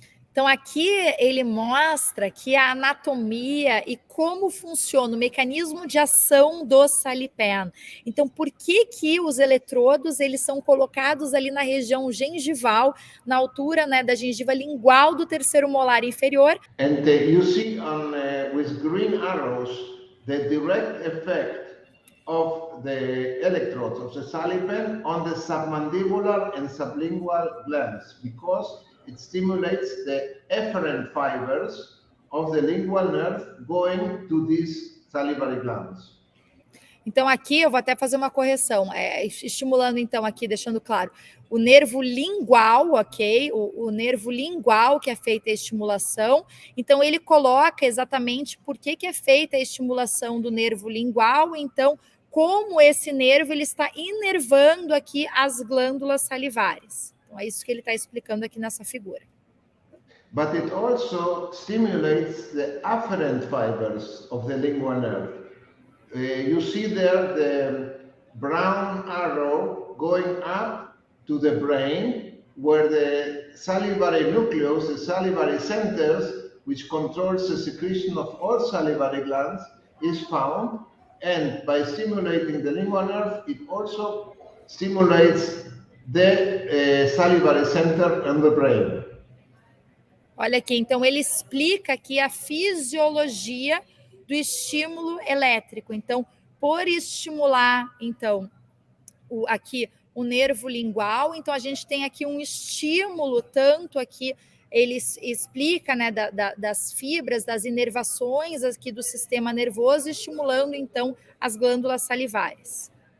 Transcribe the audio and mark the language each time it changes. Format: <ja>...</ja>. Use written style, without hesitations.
<pt>Então, aqui ele mostra que a anatomia e como funciona o mecanismo de ação do SaliPen. Então, por que os eletrodos eles são colocados ali na região gengival, na altura, né, da gengiva lingual do terceiro molar inferior?</pt> <en>And you see on with green arrows the direct effect of of the electrodes of the SaliPen on the submandibular and sublingual glands because it stimulates the efferent fibers of the lingual nerve going to these salivary glands.</en> <pt>Então, aqui eu vou até fazer uma correção, estimulando, então, aqui, deixando claro, o nervo lingual, ok? O nervo lingual que é feita a estimulação. Então, ele coloca exatamente por que é feita a estimulação do nervo lingual, então, como esse nervo ele está inervando aqui as glândulas salivares. Então, é isso que ele está explicando aqui nessa figura.</pt> <en>But it also stimulates the afferent fibers of the lingual nerve. You see there the brown arrow going up to the brain, where the salivary nucleus, the salivary centers, which controls the secretion of all salivary glands, is found. And by stimulating the lingual nerve, it also stimulates the salivary center in the brain.</en> <pt>Olha aqui, então ele explica aqui a fisiologia do estímulo elétrico. Então, por estimular, então, aqui o nervo lingual, então a gente tem aqui um estímulo, tanto aqui, ele explica, né, das fibras, das inervações aqui do sistema nervoso, estimulando, então, as glândulas salivares.</pt>